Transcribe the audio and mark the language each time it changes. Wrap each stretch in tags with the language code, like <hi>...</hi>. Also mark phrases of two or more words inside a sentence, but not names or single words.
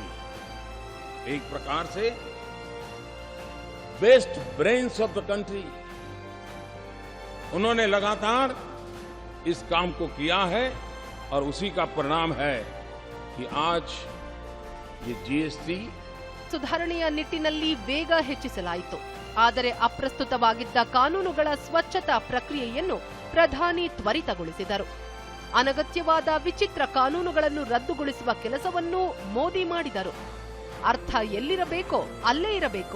<hi>एक प्रकार से</hi> <en>best brains of the country</en> <hi>उन्होंने लगातार इस काम को किया है और उसी का परिणाम है कि आज ये जीएसटी</hi> <kn>ಸುಧಾರಣೆಯ ನಿಟ್ಟಿನಲ್ಲಿ ವೇಗ ಹೆಚ್ಚಿಸಲಾಯಿತು. ಆದರೆ ಅಪ್ರಸ್ತುತವಾಗಿದ್ದ ಕಾನೂನುಗಳ ಸ್ವಚ್ಛತಾ ಪ್ರಕ್ರಿಯೆಯನ್ನು ಪ್ರಧಾನಿ ತ್ವರಿತಗೊಳಿಸಿದರು. ಅನಗತ್ಯವಾದ ವಿಚಿತ್ರ ಕಾನೂನುಗಳನ್ನು ರದ್ದುಗೊಳಿಸುವ ಕೆಲಸವನ್ನೂ ಮೋದಿ ಮಾಡಿದರು. ಅರ್ಥ ಎಲ್ಲಿರಬೇಕೋ ಅಲ್ಲೇ ಇರಬೇಕು.</kn>